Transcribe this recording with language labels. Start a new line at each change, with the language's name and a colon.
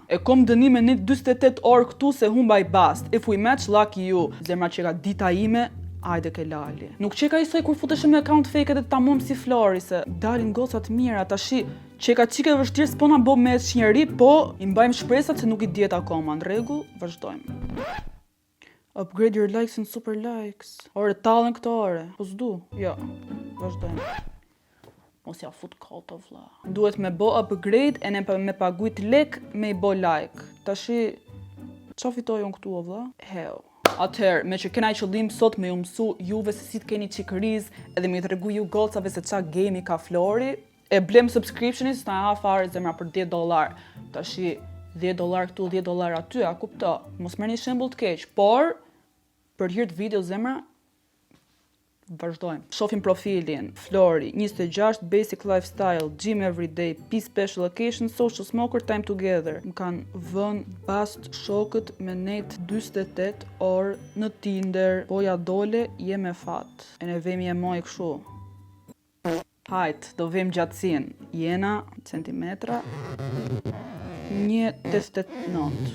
Albanian: E kom dënime një 48 orë këtu se humba I bast.
English: If we match, lucky you.
Albanian: Zemra që ka dita ime, Ajde ke lali. Nuk qeka isoj kur futesh me account fake edhe ta mom si Flori se dalin gocat mira tashi. Qeka qike vështirë s'po na bo me njeri, po i mbajmë shpresat se nuk i diet akoma. Në rregull, vazhdojmë.
English: Upgrade your likes and super likes.
Albanian: Ore, tallen këto ore. Po s'du. Jo, vazhdojmë. Mos ja fut kot o vlla. Duhet me bo upgrade e me paguajt lek me i bo like. Tashi, qa fitoj unë këtu o vlla? Hell. Atëherë, me që kena i qëllim sot me ju mësu juve se si t'keni qikëriz edhe me i tregu ju gocave se qa game ka Flori, e blem subscriptionin s'na ha fare zemra për $10. Tashi, $10 këtu, $10 aty, a kupto? Mos merrni shembull të keq, por për hir të video zemra, vazhdojmë. Shohim profilin.
English: Flori, 26, basic lifestyle, gym every day, peace special occasion, social smoker, time together.
Albanian: Më kanë vënë bast shokët me net 48 orë në Tinder, po ja dole je me fat. E ne vemi e moj këshu. Hajt, do vem gjatësin. Jena, centimetra, 1.89.